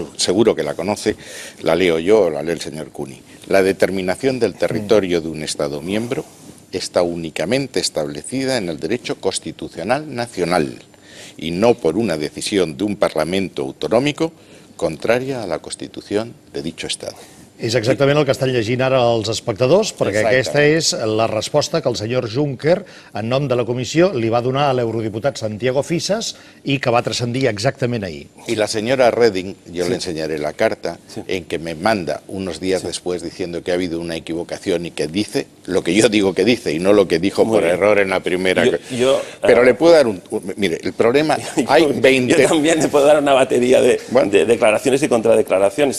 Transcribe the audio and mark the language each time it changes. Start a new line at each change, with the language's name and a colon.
Spanish: Seguro que la conoce, la leo yo o la lee el señor Cuni. La determinación del territorio de un Estado miembro está únicamente establecida en el derecho constitucional nacional y no por una decisión de un Parlamento autonómico contraria a la Constitución de dicho Estado.
Catalan: És exactament el que estan llegint ara els espectadors, perquè aquesta és la resposta que el senyor Juncker, en nom de la comissió, li va donar a l'eurodiputat Santiago Fisas y que va transcendir
Spanish: exactamente ahí. Y la señora Reding, yo le enseñaré la carta, en que me manda unos días después diciendo que ha habido una equivocación y que dice lo que yo digo que dice y no lo que dijo por error en la primera. Pero le puedo dar mire, el problema, hay 20... Yo también le puedo dar una batería de declaraciones y contradeclaraciones.